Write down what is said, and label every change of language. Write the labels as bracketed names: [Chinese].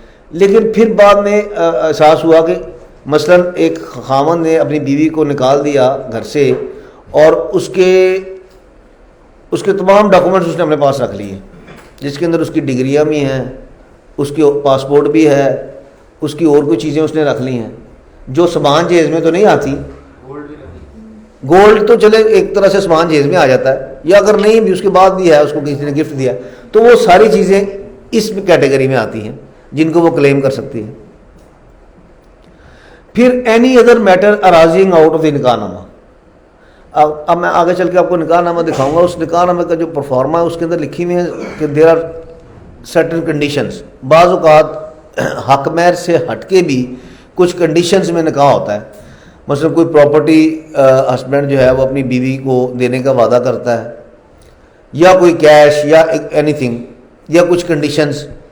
[Urdu] لیکن پھر بعد میں احساس ہوا کہ مثلا ایک خاوند نے اپنی بیوی کو نکال دیا گھر سے اور اس کے تمام ڈاکومنٹس اس نے اپنے پاس رکھ لیے, جس کے اندر اس کی ڈگریاں بھی ہیں, اس کی پاسپورٹ بھی ہے, اس کی اور کوئی چیزیں اس نے رکھ لی ہیں جو سامان جہیز میں تو نہیں آتی. گولڈ تو چلے ایک طرح سے سامان جہیز میں آ جاتا ہے, یا اگر نہیں بھی اس کے بعد بھی ہے, اس کو کسی نے گفٹ دیا, تو وہ ساری چیزیں اس کیٹیگری میں آتی ہیں جن کو وہ کلیم کر سکتی ہیں. [English] پھر any other matter arising out of the نکاح نامہ. [Urdu] اب میں آگے چل کے آپ کو نکاح نامہ دکھاؤں گا. اس نکاح نامے کا جو پرفارما ہے اس کے اندر لکھی ہوئی ہے کہ [English] there are certain conditions, [Urdu] بعض اوقات حق مہر سے ہٹ کے بھی کچھ کنڈیشنز میں نکاح ہوتا ہے. مثلا کوئی پراپرٹی ہسبینڈ جو ہے وہ اپنی بیوی کو دینے کا وعدہ کرتا ہے، یا کوئی کیش یا اینی تھنگ، یا کچھ کنڈیشنز.